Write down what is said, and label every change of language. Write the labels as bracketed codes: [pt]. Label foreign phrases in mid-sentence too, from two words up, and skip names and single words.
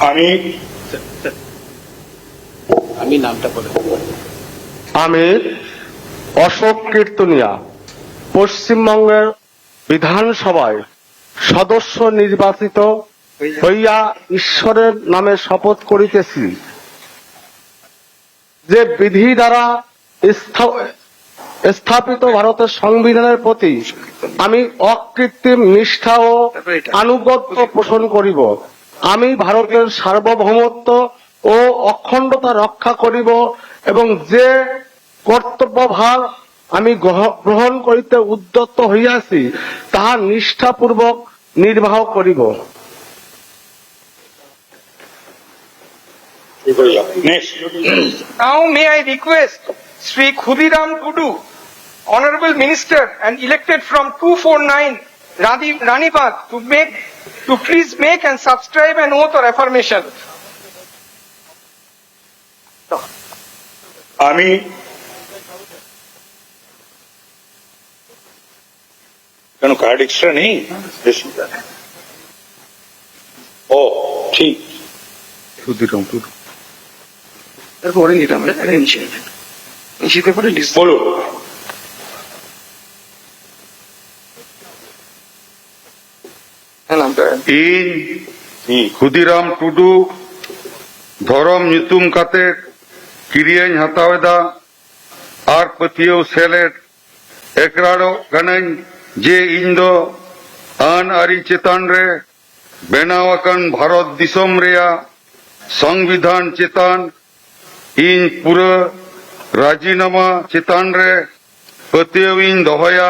[bn] আমি অশোক কীর্তনিয়া পশ্চিমবঙ্গের বিধানসভায় সদস্য নির্বাচিত হইয়া ঈশ্বরের নামে শপথ করিতেছি যে বিধি দ্বারা স্থাপিত ভারতের সংবিধানের প্রতি আমি অকৃত্রিম নিষ্ঠা ও আনুগত্য পোষণ করিব। আমি ভারতের সার্বভৌমত্ব ও অখণ্ডতা রক্ষা করিব এবং যে কর্তব্যভার আমি গ্রহণ করিতে উদ্যত হইয়াছি তাহা নিষ্ঠাপূর্বক নির্বাহ করিব। [en] Next. Now may I request Sri Khudiram Tudu, Honorable Minister and elected from 249 Ranibagh, to please make and subscribe an oath or affirmation. [bn] আমি কেন কার্ড এক্সট্রা নেই? ও ঠিক। তারপরে নিতাম নিশ্চিত করে বলো। নামটা [sat] ᱤᱧ ᱠᱷᱩᱫᱤᱨᱟᱢ ᱴᱩᱰᱩ ᱫᱷᱚᱨᱚᱢ ᱧᱩᱛᱩᱢ ᱠᱟᱛᱮ ᱠᱤᱨᱤᱭᱟᱹᱧ ᱦᱟᱛᱟᱣᱮᱫᱟ ᱟᱨ ᱯᱟᱹᱛᱭᱟᱹᱣ ᱥᱮᱞᱮᱫ ᱮᱠᱨᱟᱲᱚᱜ ᱠᱟᱹᱱᱟᱹᱧ ᱡᱮ ᱤᱧ ᱫᱚ ᱟᱹᱱ ᱟᱹᱨᱤ ᱪᱮᱛᱟᱱ ᱨᱮ ᱵᱮᱱᱟᱣ ᱟᱠᱟᱱ ᱵᱷᱟᱨᱚᱛ ᱫᱤᱥᱚᱢ ᱨᱮᱭᱟᱜ ᱥᱚᱝᱵᱤᱫᱷᱟᱱ ᱪᱮᱛᱟᱱ ᱤᱧ ᱯᱩᱨᱟᱹ ᱨᱟᱡᱤᱱᱟᱢᱟ ᱪᱮᱛᱟᱱ ᱨᱮ ᱯᱟᱹᱛᱭᱟᱹᱣ ᱤᱧ ᱫᱚᱦᱚᱭᱟ।